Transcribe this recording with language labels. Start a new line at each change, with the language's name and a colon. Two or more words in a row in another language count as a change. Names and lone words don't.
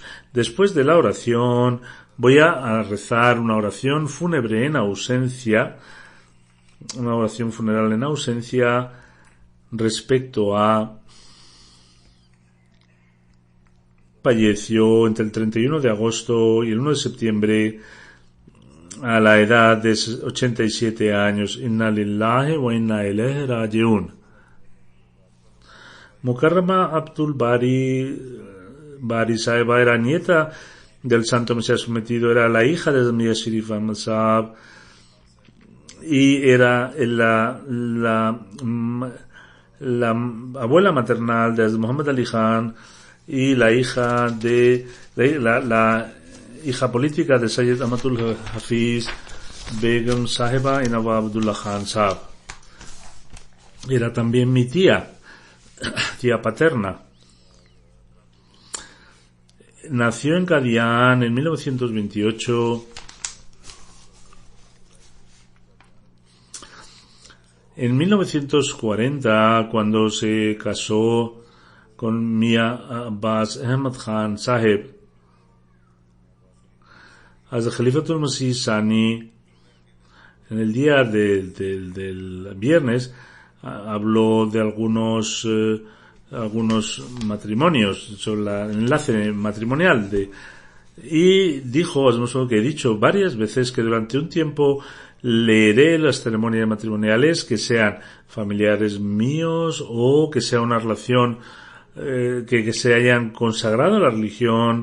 Spanish: Después de la oración, voy a rezar una oración fúnebre en ausencia, una oración funeral en ausencia respecto a falleció entre el 31 de agosto y el 1 de septiembre a la edad de 87 años.
Arabic: إنا لله وإنا إليه راجعون.
Spanish: Mukarrama Abdul Bari Saheba era nieta del Santo Mesías prometido, era la hija de Mia Sharif Ahmad Sahab y era la abuela maternal de Muhammad Ali Khan y la hija la hija política de Sayyid Amatul Hafiz Begum Saheba y Nawab Abdullah Khan Sahab. Era también mi tía paterna. Nació en Qadian en 1928. En 1940, cuando se casó con Mia Abbas Ahmad Khan Saheb, Hazrat Khalifatul Masih Sani, en el día del viernes, habló de algunos matrimonios, sobre el enlace matrimonial y dijo, que he dicho varias veces, que durante un tiempo leeré las ceremonias matrimoniales que sean familiares míos o que sea una relación que se hayan consagrado a la religión.